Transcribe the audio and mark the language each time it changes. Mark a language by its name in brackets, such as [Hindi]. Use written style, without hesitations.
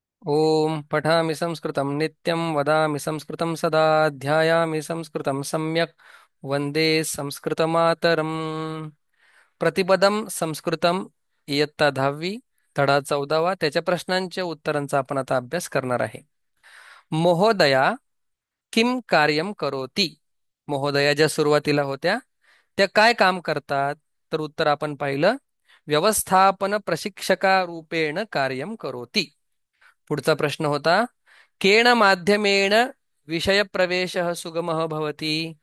[Sanskrit] ओम पठामि संस्कृतं नित्यं वदामि संस्कृतं सदा ध्यायामि संस्कृतं सम्यक् वन्दे संस्कृतमातरम् प्रतिपदं संस्कृतं [Marathi] इयत्ता 10वी धडा 14वा त्याच्या प्रश्नांच्या उत्तरांचा आपण आता अभ्यास करणार आहे. [Sanskrit] महोदया किम कार्यम करोति. [Marathi] महोदया ज्या सुरुवातीला होत्या त्या काय काम करतात. तर उत्तर आपण पाहिलं [Sanskrit] व्यवस्थापन प्रशिक्षका रूपेण कार्यम करोति. [Marathi] पुढचा प्रश्न होता [Sanskrit] केन माध्यमेन विषय प्रवेशः सुगमः भवति.